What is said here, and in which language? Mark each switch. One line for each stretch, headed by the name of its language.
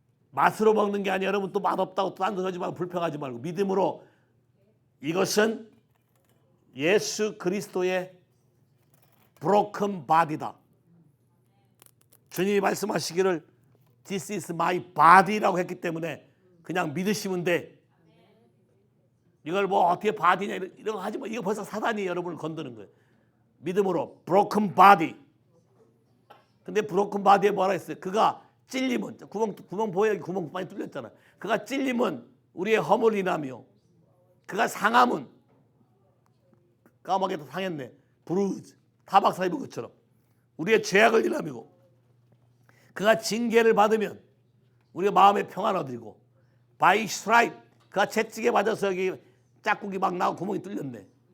Korean: 맛으로 먹는 게 아니라 여러분 또 맛없다고 또 딴 데 하지 말고 불평하지 말고 믿음으로 이것은 예수 그리스도의
English: broken body
Korean: 다. 주님이 말씀하시기를
English: This is my body
Korean: 라고 했기 때문에 그냥 믿으시면 돼. 이걸 뭐 어떻게 body냐 이런 거 하지 마. 이거 벌써 사단이 여러분을 건드는 거예요. 믿음으로
English: broken body.
Korean: 근데
English: broken body
Korean: 에 뭐라 했어요? 그가 찔림은 구멍 보여요. 구멍 많이 뚫렸잖아. 그가 찔림은 우리의 허물 인하며 그가 상함은 까마귀도 상했네. 브루즈 타박사 입은 것처럼 우리의 죄악을 인하며 그가 징계를 받으면 우리가 마음의 평안을 얻으리고
English: by stripe
Korean: 그가 채찍에 맞아서 여기 짝꿍이 막 나고 구멍이 뚫렸네.